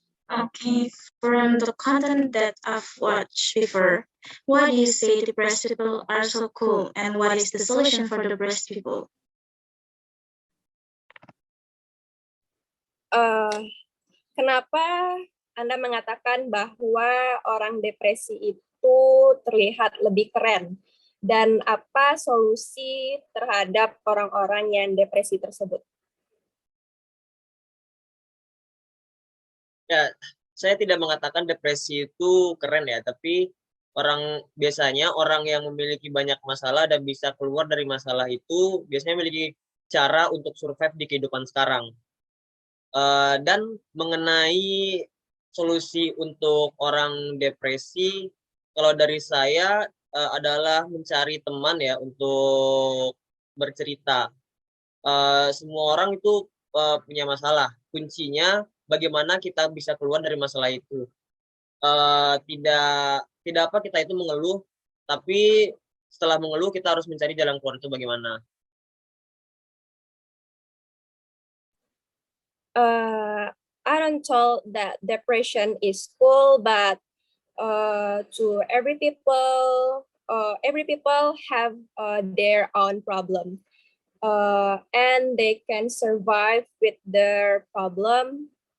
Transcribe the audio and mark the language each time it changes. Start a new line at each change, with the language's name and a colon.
English: Okay, from the content that I've watched before, why do you say depressed people are so cool, and what is the solution for the depressed people?
Indonesian: Kenapa Anda mengatakan bahwa orang depresi itu terlihat lebih keren? Dan apa solusi terhadap orang-orang yang depresi tersebut? Ya, saya tidak mengatakan depresi itu keren ya, tapi biasanya orang yang memiliki banyak masalah dan bisa keluar dari masalah itu biasanya memiliki cara untuk survive di kehidupan sekarang. Dan mengenai solusi untuk orang depresi, kalau dari saya adalah mencari teman ya untuk bercerita. Semua orang itu punya masalah. Kuncinya bagaimana kita bisa keluar dari masalah itu. Tidak apa kita itu mengeluh, tapi setelah mengeluh kita harus mencari jalan keluar itu bagaimana.
English: I don't told that depression is cool, but to every people have their own problem, and they can survive with their problem.